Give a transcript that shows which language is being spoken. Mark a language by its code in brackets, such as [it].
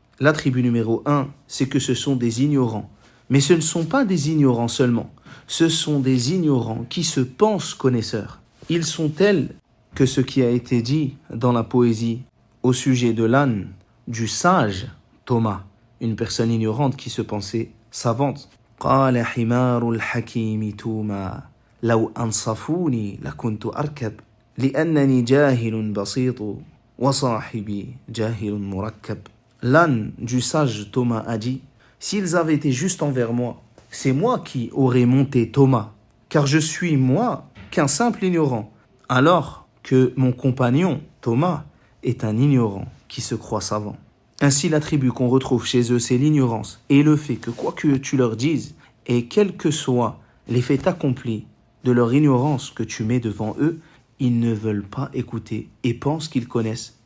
[fr] L'attribut numéro 1, c'est que ce sont des ignorants. Mais ce ne sont pas des ignorants seulement. Ce sont des ignorants qui se pensent connaisseurs. Ils sont tels que ce qui a été dit dans la poésie au sujet de l'âne, du sage Thomas, une personne ignorante qui se pensait savante. [ar] قال حمار الحكيم توما لو أنصفوني لكنت أركب لأنني جاهل بسيط وصاحبي جاهل مركب. [fr] L'âne du sage Thomas a dit, s'ils avaient été justes envers moi, c'est moi qui aurais monté Thomas, car je suis moi qu'un simple ignorant, alors que mon compagnon Thomas est un ignorant qui se croit savant. Ainsi, l'attribut qu'on retrouve chez eux, c'est l'ignorance et le fait que quoi que tu leur dises, et quels que soient les faits accomplis de leur ignorance que tu mets devant eux, ils ne veulent pas écouter et pensent qu'ils connaissent.